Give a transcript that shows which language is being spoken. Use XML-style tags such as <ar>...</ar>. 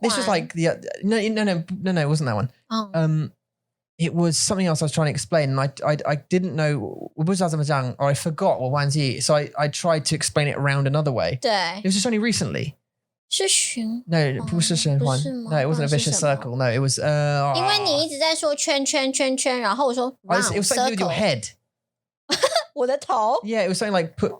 <en>this was like no, it wasn't that one. It was something else I was trying to explain, and I didn't know</en> <zh>我不知道怎么讲</zh> <en>or I forgot</en> <zh>我忘记</zh> <en>so I tried to explain it around another way.</en> <zh>对</zh> <en>It was just only recently.</en> <zh>是循</zh> <en>No,</en> <zh>不是循环</zh> <en>No, it wasn't a vicious circle. No, it was</en> <zh>因为你一直在说圈，然后我说</zh> <en>it was something to do with your head.</en> <zh>我的头</zh> <en>Yeah, it was something like</en>